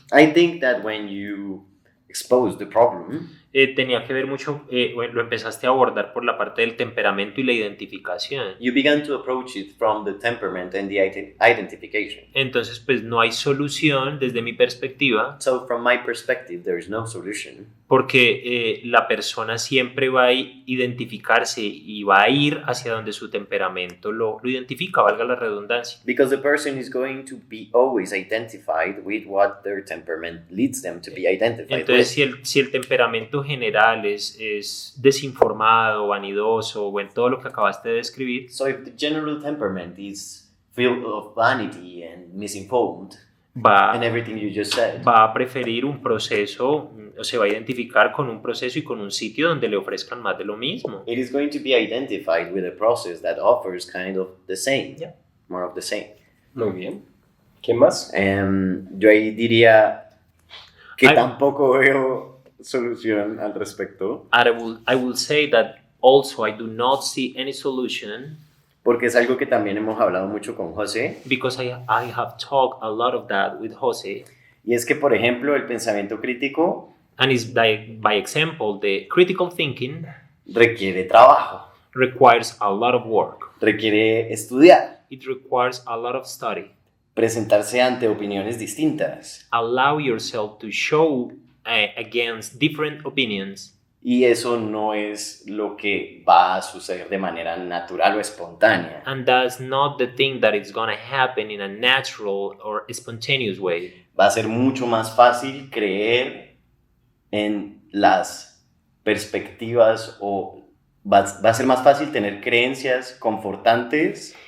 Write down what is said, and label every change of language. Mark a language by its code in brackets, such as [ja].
[en] I think that when you expose the problem, [es] tenía que ver mucho, lo empezaste a abordar por la parte del temperamento y la identificación. [en] you began to approach it from the temperament and the identification. [es] Entonces, pues no hay solución desde mi perspectiva, [en] So from my perspective, there is no solution [es] porque la persona siempre va a identificarse y va a ir hacia donde su temperamento lo identifica, valga la redundancia. [en] because the person is going to be always identified with what their temperament leads them to be identified [es] Entonces, [en] with. [es] si el temperamento general es desinformado, vanidoso, o en todo lo que acabaste de describir, [en] So if the general temperament is filled of vanity and misinformed and everything you just said, [es] va a preferir un proceso, o se va a identificar con un proceso y con un sitio donde le ofrezcan más de lo mismo. [en] it is going to be identified with a process that offers kind of the same, Yeah. more of the same. [es] Muy bien. ¿Quién más? Yo ahí diría que [en] I- [es] tampoco veo solución al respecto, [en] I will say that also I do not see any solution [es] porque es algo que también hemos hablado mucho con José, [en] because I have talked a lot of that with Jose, [es] y es que, por ejemplo, el pensamiento crítico [en] and it's by example, the critical thinking [es] requiere trabajo, [en] requires a lot of work. [es] requiere estudiar, [en] It requires a lot of study. [es] presentarse ante opiniones distintas. [en] Allow yourself to show against different opinions. [es] Y eso no es lo que va a suceder de manera natural o espontánea. [en] And that's not the thing that is going to happen in a natural or spontaneous way. [es] Va a ser mucho más fácil creer en las perspectivas o va a ser más fácil tener creencias confortantes.